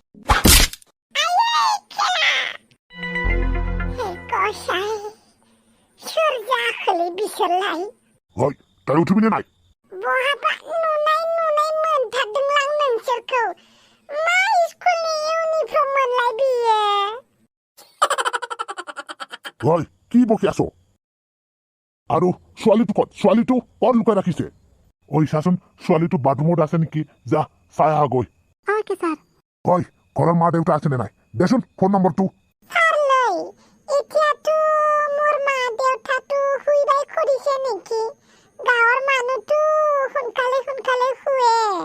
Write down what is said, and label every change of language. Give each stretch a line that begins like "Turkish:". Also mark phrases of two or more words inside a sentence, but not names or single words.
Bodo: गसाय सोर जाखोलै बिसोरलाय दाय उठिनो नाय बहाबा नुनाय मोनथारदोंलां नोंसोरखौ मा स्कुलनि इउनिफर्म मोनलाय बियो
Assamese: কি বকি আছো আৰু ছোৱালীটো ক'ত ছোৱালীটো ক'ত লুকাই ৰাখিছে ঐ চাচোন ছোৱালীটো বাথৰুমত আছে নেকি যা চাই আহগৈ
English: okay sir
Assamese: ঐ ঘৰৰ মা দেউতা আছেনে নাই দেচোন ফোন নম্বৰটো স্যার লৈ এতিয়াতো মোৰ মা দেউতাটো শুইবাই কৰিছে নেকি গাঁৱৰ মানুহটো সোনকালে সোনকালে শুৱে